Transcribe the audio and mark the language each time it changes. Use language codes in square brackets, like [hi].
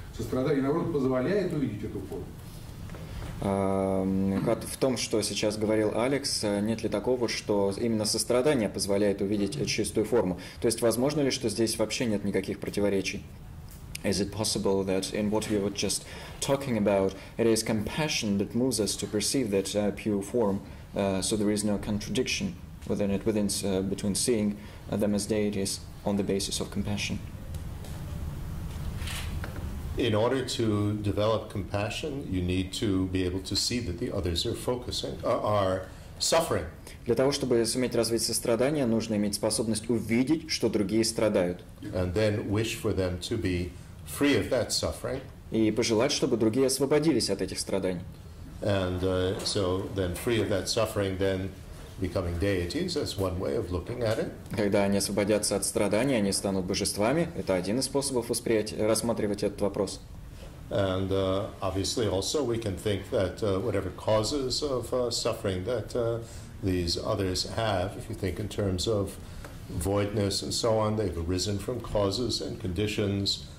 [ru] Сострадание, наоборот, позволяет увидеть эту форму. В том, что сейчас говорил Алекс, нет ли такого, что именно сострадание позволяет увидеть чистую форму? То есть, возможно ли, что здесь вообще нет никаких противоречий? [en] Is it possible that in what we were just talking about, it is compassion that moves us to perceive that pure form, so there is no contradiction within it, between seeing them as deities on the basis of compassion? In order to develop compassion, you need to be able to see that the others are suffering. [ru] Для того, чтобы суметь развить сострадание, нужно иметь способность увидеть, что другие страдают. [en] And then wish for them to be free of that suffering. [ru] И пожелать, чтобы другие освободились от этих страданий. [en] And so then free of that suffering, then becoming deities, that's one way of looking at it. [ru] Когда они освободятся от страданий, они станут божествами. Это один из способов рассматривать этот вопрос. [en] And obviously also we can think that whatever causes of suffering that these others have, if you think in terms of voidness and so on, they've arisen from causes and conditions.